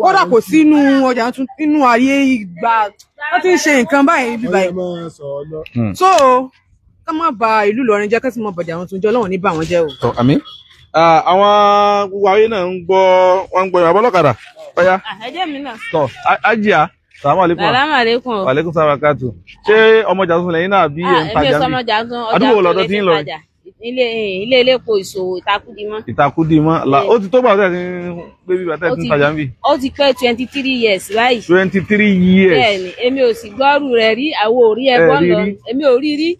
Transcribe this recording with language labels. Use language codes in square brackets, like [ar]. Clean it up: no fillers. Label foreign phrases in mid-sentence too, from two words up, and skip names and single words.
[yo] kódà kò sí inú ọjà tuntun inú ayé ìgbà wọ́n ti ń ṣe nǹkan báyìí bíbá yìí. so ká má ba ìlú Ìlọrin jẹ́ ká sì má bàjẹ́ àwọn tuntun Ọlọ́run ní bà wọ́n jẹ́ o. àmín àwọn gbogbo ayé náà ń gbọ́ wọ́n ń gbọ́ ìwà bọ́lọ́kadà ọ̀yá. ẹ̀jẹ̀ mi náà. [ar] tọ́ Ajia السلام عليكم. السلام عليكم. وعليكم السلام بركاته. [yo] Ṣé ọmọ ọjà tuntun lẹ́yìn náà bí ẹ̀ ń tajà bí? Èmi ọmọ ọjà tuntun àdúgbò lọ́dọ̀ tí ń lọ. ilé elépo ìṣòwò Ìtakúdimọ́. Ìtakúdimọ́ la ó ti tó bá tẹ̀ sí gbé bí bàtẹ́ tí ń tajà ń bì. ó ti pé 23 years báyìí. [en] 23 years. [yo] bẹ́ẹ̀ni èmi ò sì gbọ́rù rẹ̀ rí àwọn ò rí ẹgbọ́n lọ èmi ò rí rí.